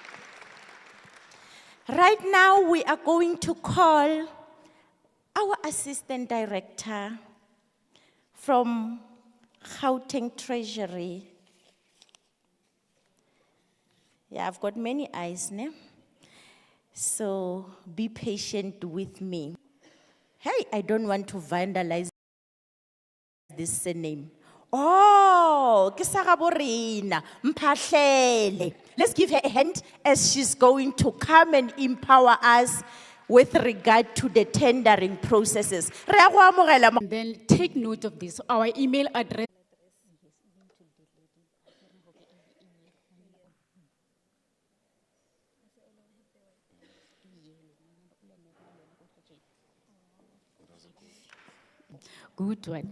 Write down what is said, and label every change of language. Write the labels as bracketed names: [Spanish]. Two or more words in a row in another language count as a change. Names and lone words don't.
[English] Right now, we are going to call our Assistant Director from Gauteng Treasury. Yeah, I've got many eyes, ne? So be patient with me. Hey, I don't want to vandalize this surname. [Northern Sotho] Oh, ke sa ga bo rena, Mphahlele. [English] Let's give her a hand as she's going to come and empower us with regard to the tendering processes. [Northern Sotho] Re a go amogela ma- [English] Then take note of this. Our email address. Good one.